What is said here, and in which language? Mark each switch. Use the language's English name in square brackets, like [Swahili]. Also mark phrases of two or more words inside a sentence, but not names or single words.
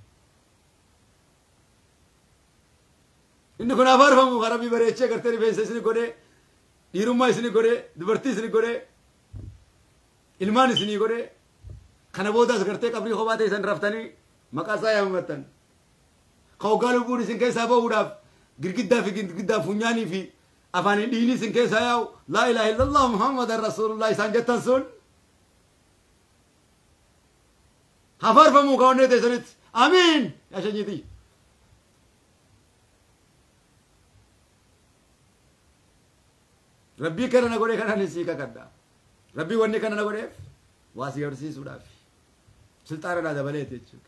[Oromo] Inni kun afaarfamu kan rabbii bareechee gartee rifeensa isin godhee dhiirummaa isin godhee dubartii isin godhee ilmaan isin godhee kana boodaas gartee qabrii kophaa ta'e isin raftanii maqaa isaa yaammattan. Ka hoggaa lubbuun isin keessaa bahuudhaaf girgiddaa funyaanii fi afaan dhiini isin keessaa yaa'u [Arabic] لا إله إلا الله محمد رسول الله [Oromo] isaan jettan sun. Hafaarfamuu ka onnee teessanitti amiin yaa shanyiitii. Rabbii kana na godhee kanaan sii kakadda. Rabbii wanni kana na godheef waa si horsiisuudhaaf silxaanadhaa dabaleeti jechuudha.